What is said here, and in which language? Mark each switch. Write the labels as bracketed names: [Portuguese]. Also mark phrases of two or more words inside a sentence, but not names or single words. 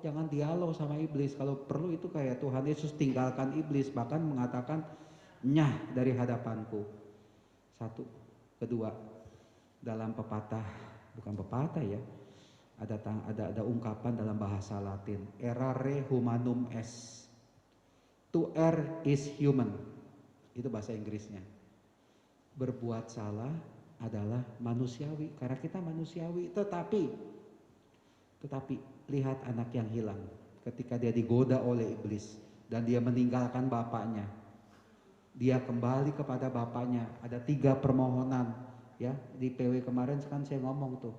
[Indonesian] Jangan dialog sama iblis. Kalau perlu itu kayak Tuhan Yesus tinggalkan iblis, bahkan mengatakan nyah dari hadapanku. 1, 2, dalam pepatah, bukan pepatah ya, ada ungkapan dalam bahasa Latin, [Latin] errare humanum est, [English] to err is human, [Indonesian] itu bahasa Inggrisnya. berbuat salah adalah manusiawi, karena kita manusiawi. Tetapi lihat anak yang hilang ketika dia digoda oleh iblis dan dia meninggalkan bapaknya. Dia kembali kepada bapaknya. Ada 3 permohonan, ya, di PW kemarin kan saya ngomong tuh.